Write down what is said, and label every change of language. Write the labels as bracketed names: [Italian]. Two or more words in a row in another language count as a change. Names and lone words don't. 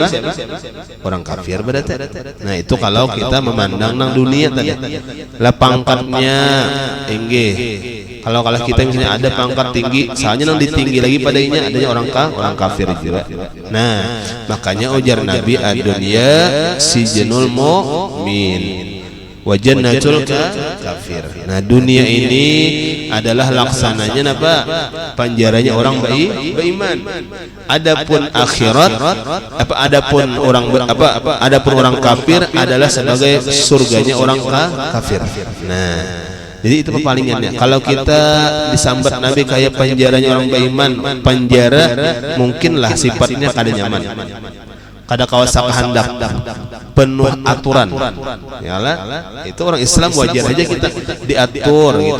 [Banjar] Orang kafir berarti. Nah itu kalau kita memandang nang dunia tadi. Lah pangkatnya enggih. Kalau kita misalnya ada pangkat tinggi, soalnya nang ditinggi lagi padanya adanya orang kafir juga. Nah, makanya ujar Nabi [Arabic] الدنيا سجن المؤمن وجنة الكافر. [Banjar] Nah, dunia ini adalah laksananya apa? Penjaranya orang beriman. Adapun akhirat adapun orang kafir adalah sebagai surganya orang kafir. Nah, jadi itu pepalingannya. Kalau kita disambat Nabi kayak penjaranya orang beriman, penjara mungkinlah sifatnya kada nyaman, kada kawasan hendak, penuh aturan. Yalah, itu orang Islam wajar aja kita diatur gitu.